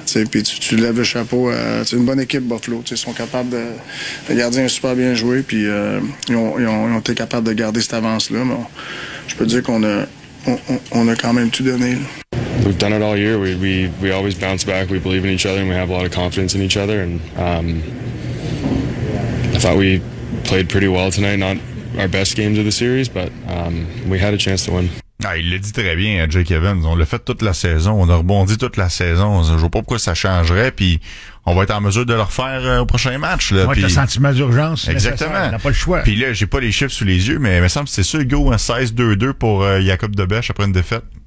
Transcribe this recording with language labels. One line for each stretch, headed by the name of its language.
French: Puis tu lèves le chapeau. C'est une bonne équipe, Buffalo. Ils sont capables de... Le gardien a super bien joué, puis ils ont été capables de garder cette avance-là. Mais je peux dire qu'on a quand même tout donné, là.
English: We've done it all year. We always bounce back. We believe in each other, and we have a lot of confidence in each other. And I thought we played pretty well tonight. Not our best games of the series, but we had a chance to win.
French: Ah, il le dit très bien, Jake Evans. On l'a fait toute la saison. On a rebondi toute la saison. Je vois pas pourquoi ça changerait. Puis on va être en mesure de le refaire au prochain match. Là, on va être le sentiment d'urgence. Exactement. On n'a pas le choix. Puis là, j'ai pas les chiffres sous les yeux, mais il me semble que c'est sûr, go, hein, 16-2-2 pour Jakob Debesch après une défaite.